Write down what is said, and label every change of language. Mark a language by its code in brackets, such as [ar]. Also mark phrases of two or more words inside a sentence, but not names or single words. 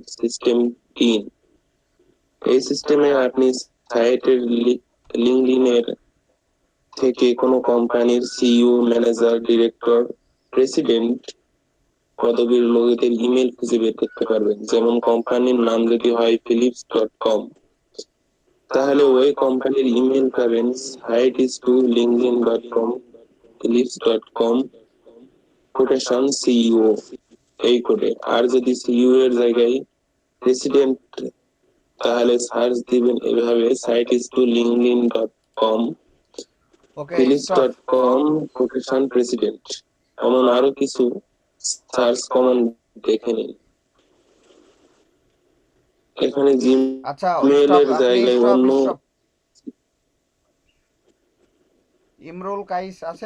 [bn] সিস্টেম 3, এই সিস্টেমে আপনি সাইটের লিঙ্কডিনের থেকে কোনো কোম্পানির সিইও, ম্যানেজার, ডিরেক্টর, প্রেসিডেন্ট পদবীর লোকদের ইমেল খুঁজে বের করতে পারবেন। যেমন কোম্পানির নাম যদি হয় philips.com, তাহলে ওই কোম্পানির ইমেল পাবেন site.linkedin.com philips.com [en] quotation CEO [bn] এই করে। আর যদি সিইও এর জায়গায় প্রেসিডেন্ট, তাহলে সার্চ দিবেন এভাবে site.linkedin.com philips.com [en] quotation president. [bn] এমন আরো কিছু [en] search command [bn] দেখে নিন। এখানে আচ্ছা, জিমেইলের জায়গায় অন্য ইমরুল কাইস আছেন?